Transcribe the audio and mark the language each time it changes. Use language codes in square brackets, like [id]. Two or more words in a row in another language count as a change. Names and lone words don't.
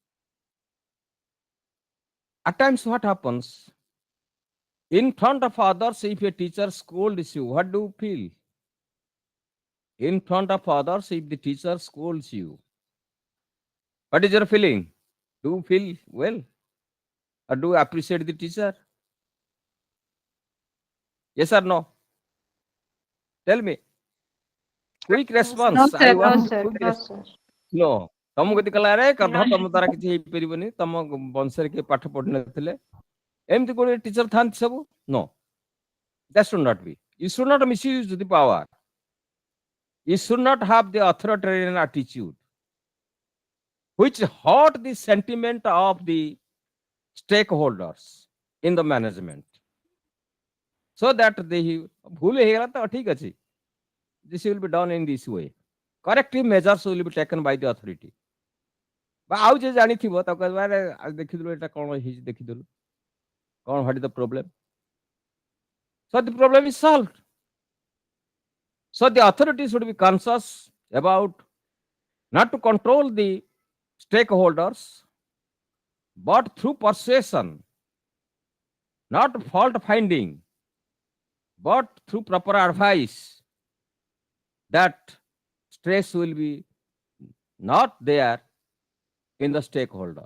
[en] At times what happens in front of others if a teacher scolds you what do you feel in front of others if the teacher scolds you what is your feeling do you feel well or do you appreciate the teacher yes or no tell me quick response No, I sir. No, want sir. quick No, response sir. [or] no ତମକୁ ଯଦି କହିଲା ଆରେ କର୍ଦ୍ଧ ତମ ଦ୍ୱାରା କିଛି ହେଇପାରିବନି ତମ ବଂଶରେ କିଏ ପାଠ ପଢିନଥିଲେ ଏମିତି ଗୋଟେ ଟିଚର ଥାନ୍ତି ସବୁ नो [en] that should not be you should not misuse the power you should not have the authoritarian attitude which hurt the sentiment of the stakeholders in the management so that they [or] ଭୁଲ ହେଇଗଲା ତ ଠିକ ଅଛି [en] this will be done in this way corrective measures will be taken by the authority [or] ବା ଆଉ ଯେ ଜାଣିଥିବ ତାକୁ କହିବା ଆରେ ଦେଖିଥିଲୁ ଏଟା କଣ ହେଇଛି ଦେଖିଥିଲୁ କଣ [en] what is the problem so the problem is solved so the authority should be conscious about not to control the stakeholders but through persuasion not fault finding but through proper advice that stress will be not there in the stakeholder.